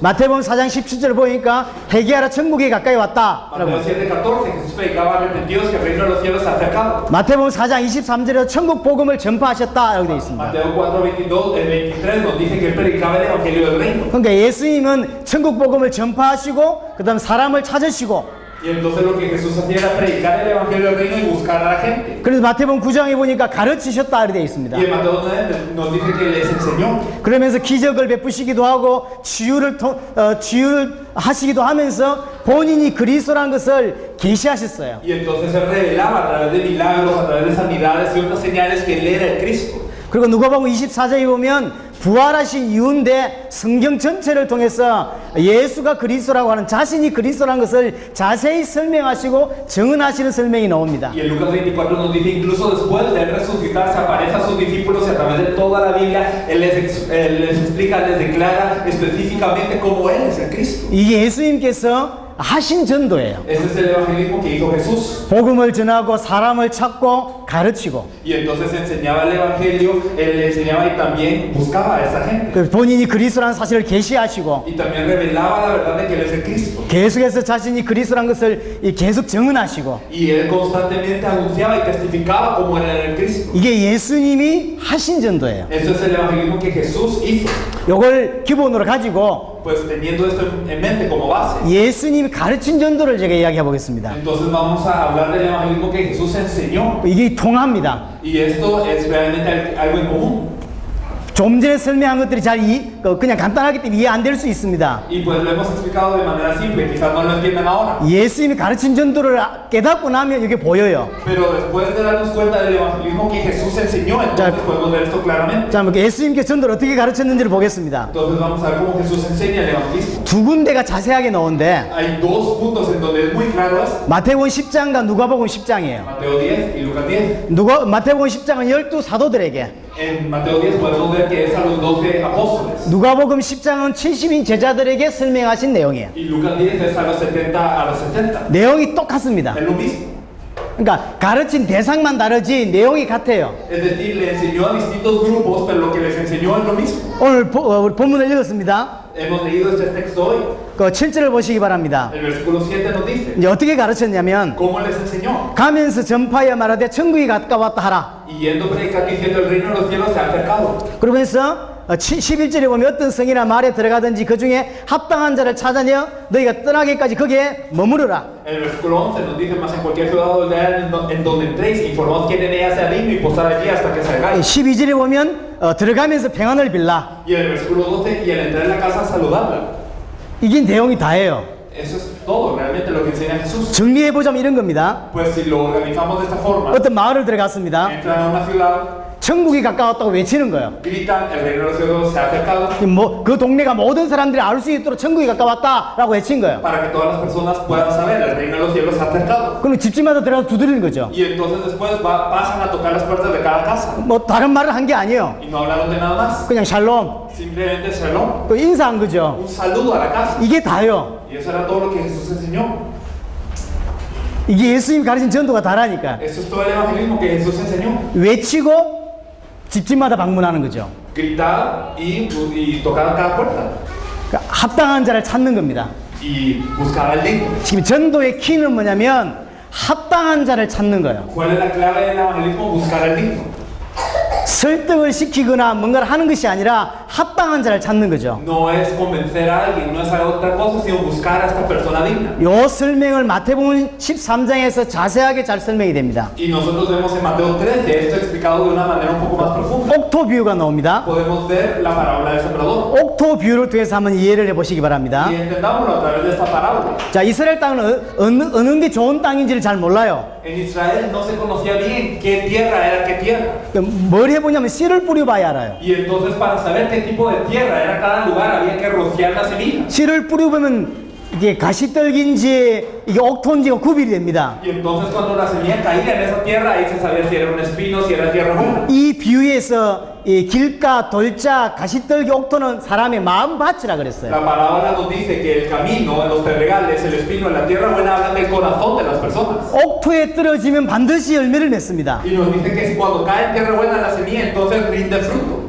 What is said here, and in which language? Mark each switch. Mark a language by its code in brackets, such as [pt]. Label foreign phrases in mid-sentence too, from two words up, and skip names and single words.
[ko] 마태복음 4장 17절 보니까 회개하라 천국이 가까이 왔다. [es] Mateo 7:14, Jesús predicaba arrepentidos que el reino de los cielos se ha acercado. [ko] 마태복음 4장 23절에 천국 복음을 전파하셨다. 이렇게 되어 있습니다. [es] Mateo 4:23 nos dice que él predicaba el evangelio del reino. [ko] 그러니까 예수님은 천국 복음을 전파하시고 그다음 사람을 찾으시고, [es] Y entonces lo que Jesús hacía era predicar el evangelio del reino y buscar a la gente. [ko] 그래서 마태복음 9장에 보니까 가르치셨다 이렇게 되어 있습니다. [es] Y en Mateo 9 nos dice que les enseñó. [ko] 그러면서 기적을 베푸시기도 하고 치유를 하시기도 하면서 본인이 그리스도라는 것을 계시하셨어요. [es] Y entonces él revelaba a través de milagros, a través de sanidades y otras señales que él era el Cristo. [ko] 그리고 누가복음 24장에 보면 부활하신 이유인데 성경 전체를 통해서 예수가 그리스도라고 하는, 자신이 그리스도라는 것을 자세히 설명하시고 증언하시는 설명이 나옵니다. [es] Y en Lucas 24 nos dice, incluso después de él resucitar, se aparece a sus discípulos y a través de toda la Biblia él les explica, les declara específicamente cómo él es el Cristo. [ko] 이게 예수님께서 하신 전도예요. [es] Ese es el evangelismo que hizo Jesús. [ko] 복음을 전하고 사람을 찾고 가르치고, [es] Y entonces enseñaba el evangelio, él enseñaba y también buscaba a esa gente. [ko] 그 본인이 그리스도라는 사실을 계시하시고, [es] Y también revelaba la verdad de que él es el Cristo. [ko] 계속해서 자신이 그리스도라는 것을 계속 증언하시고, [es] Y él constantemente anunciaba y testificaba cómo él era el Cristo. [ko] 이게 예수님이 하신 전도예요. [es] Eso es el evangelismo que Jesús hizo. [ko] 이걸 기본으로 가지고 [es] Pues teniendo esto en mente como base, [ko] 예수님이 가르친 전도를 제가 이야기해 보겠습니다. [es] entonces vamos a hablar del evangelismo que Jesús enseñó. [ko] 이게 통합니다. [es] Y esto es realmente algo en común. [ko] 좀 전에 설명한 것들이 그냥 간단하기 때문에 이해 안 될 수 있습니다. [es] Y pues lo hemos explicado de manera simple, quizás no lo entiendan ahora. [ko] 예수님이 가르친 전도를 깨닫고 나면 이게 보여요. [es] Pero después de darnos cuenta del evangelismo que Jesús enseñó, entonces podemos ver esto claramente. [ko] 자, 예수님께 전도를 어떻게 가르쳤는지를 보겠습니다. [es] Entonces vamos a ver cómo Jesús enseña el evangelismo. [ko] 두 군데가 자세하게 나오는데 [es] Hay 2 puntos en donde es muy claro esto. [ko] 마태복음 10장과 누가복음 10장이에요. [es] Mateo 10 y Lucas 10. [ko] 마태복음 10장은 12 사도들에게, [es] En Mateo 10 podemos ver que es a los 12 apóstoles. [ko] 누가복음 10장은 70인 제자들에게 설명하신 내용이에요. [es] Y Lucas 10 es a los 70. [ko] 내용이 똑같습니다. [es] Es lo mismo. [ko] 그러니까 가르친 대상만 다르지 내용이 같아요. [es] Es decir, le enseñó a distintos grupos, pero lo que les enseñó es lo mismo. [ko] 오늘 우리 본문을 읽었습니다. [es] Hemos leído este texto hoy. [ko] 그 7절을 보시기 바랍니다. [es] El versículo 7 nos dice [ko] 이제 어떻게 가르쳤냐면, [es] cómo les enseñó. [ko] 가면서 전파하여 말하되 천국이 가까웠다 하라. [es] Y yendo predicar diciendo el reino de los cielos se ha acercado. [ko] 그러면서 11절에 보면 어떤 성이나 말에 들어가든지 그 중에 합당한 자를 찾아내 너희가 떠나기까지 거기에 머무르라. [es] El versículo 11 nos dice, más en cualquier ciudad o aldea en donde entréis, informaos quién en ella sea digno y posar allí hasta que salgáis. [ko] 12절에 보면 들어가면서 평안을 빌라. [es] Y el versículo 12, y al entrar en la casa saludarla. [ko] 이게 내용이 다예요. [es] Eso es todo realmente lo que enseña Jesús. [ko] 정리해보자면 이런 겁니다. [es] Pues si lo organizamos de esta forma, [ko] 어떤 마을을 들어갔습니다. [es] entran a una ciudad, [ko] 천국이 가까웠다고 외치는 거예요. [es] gritan, el reino de los cielos se ha acercado, [ko] 그 동네가 모든 사람들이 알 수 있도록 천국이 가까웠다라고 외친 거예요. [es] para que todas las personas puedan saber, el reino de los cielos se ha acercado. [ko] 그럼 집집마다 들어가서 두드리는 거죠. [es] Y entonces después pasan a tocar las puertas de cada casa. [ko] 뭐 다른 말을 한 게 아니에요. [es] Y no hablaron de nada más. [ko] 그냥 샬롬, [es] Simplemente shalom, [ko] 또 인사한 거죠. [es] un saludo a la casa. [ko] 이게 다요. [es] Y eso era todo lo que Jesús enseñó. [ko] 이게 예수님이 가르친 전도가 다라니까. [es] Eso es todo el evangelismo que Jesús enseñó. [ko] 외치고 집집마다 방문하는 거죠. [es] Gritar y tocar a cada puerta. [ko] 그러니까 합당한 자를 찾는 겁니다. [es] Y buscar al digno. [ko] 지금 전도의 키는 뭐냐면 합당한 자를 찾는 거예요. [es] ¿Cuál es la clave del evangelismo? Buscar al digno. [ko] 설득을 시키거나 뭔가를 하는 것이 아니라 합당한 자를 찾는 거죠. [es] No es convencer a alguien, no es otra cosa, sino buscar a esta persona digna. [ko] 요 설명을 마태복음 13장에서 자세하게 잘 설명이 됩니다. [es] Y nosotros vemos en Mateo 13 esto explicado de una manera un poco más profunda. [ko] 옥토 비유가 나옵니다. [es] Podemos ver la parábola del sembrador. [ko] 옥토 비유를 통해서 한번 이해를 해보시기 바랍니다. [es] Y entendámoslo a través de esta parábola. [ko] 자, 이스라엘 땅은 어느 게 좋은 땅인지를 잘 몰라요. [es] En Israel no se conocía bien qué tierra era qué tierra. [ko] 뭘 해보냐면 씨를 뿌려봐야 알아요. [es] Y entonces para saber qué tipo de tierra era cada lugar había que rociar la semilla. [ko] 씨를 뿌려보면 이게 가시떨기인지 이게 옥토인지가 구별이 됩니다. [es] Y entonces cuando la semilla caía en esa tierra ahí se sabía si era un espino, si era tierra buena. [ko] 이 비유에서 이 길가, 돌자, 가시떨기, 옥토는 사람의 마음밭이라 그랬어요. [es] La parábola nos dice que el camino, los pedregales, el espino, la tierra buena hablan del corazón de las personas. [ko] 옥토에 떨어지면 반드시 열매를 맺습니다. [es] Y nos dice que cuando cae en tierra buena la semilla, entonces rinde fruto.